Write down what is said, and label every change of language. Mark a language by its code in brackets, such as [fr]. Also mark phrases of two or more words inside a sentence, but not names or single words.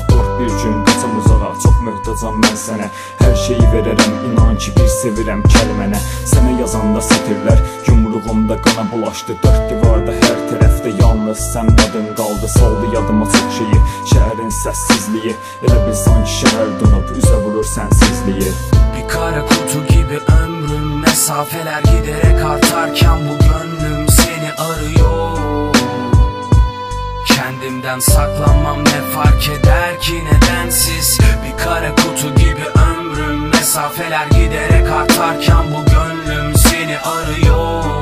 [az] Qorx bir gün qaçam uzağa, çox möhtacam mən sənə. Hər şeyi verərəm, inan ki bir sevirəm kəlmənə. Sənə yazanda sətirlər, yumruğumda qana bulaşdı. Dörd divarda hər tərəfdə yalnız sən adın qaldı. Saldı yadıma çox şeyi, şəhərin səssizliyi. Elə bil sanki şəhər donub, üzə vurur sənsizliyi. [tr] Bir kara kutu gibi ömrüm, mesafeler giderek artarken bu gönlüm seni arıyor. Kendimden saklanmam ne fark eder ki nedensiz. Bir kara kutu gibi ömrüm, mesafeler giderek artarken bu gönlüm seni arıyor.